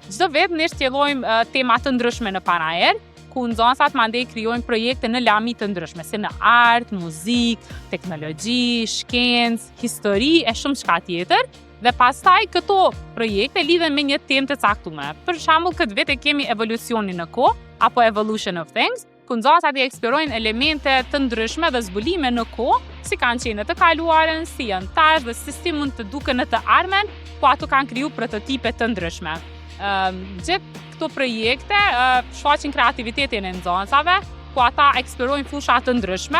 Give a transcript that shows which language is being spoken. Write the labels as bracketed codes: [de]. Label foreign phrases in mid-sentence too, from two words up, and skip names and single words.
[sq] Çdo vit ne shtjellojmë tema të ndryshme në Panajër, ku nxënësat mandej krijojnë projekte në lami të ndryshme, si në art, muzikë, teknologji, shkencë, histori e shumë çka tjetër. Dhe pastaj këto projekte lidhen me një temë të caktuar. Për shembull, këtë vit e kemi evolucionin në kohë apo [en] evolution of things, [sq] ku nxënësat i eksplorojnë elemente të ndryshme dhe zbulime në kohë, si kanë qenë në të kaluarën, si janë tash dhe si mund të duken në të ardhmen, ku ato kanë kriju prototipe të ndryshme. Gjithë këto projekte shfaqin kreativitetin e nxënësave, ku ata eksplorojnë fusha të ndryshme.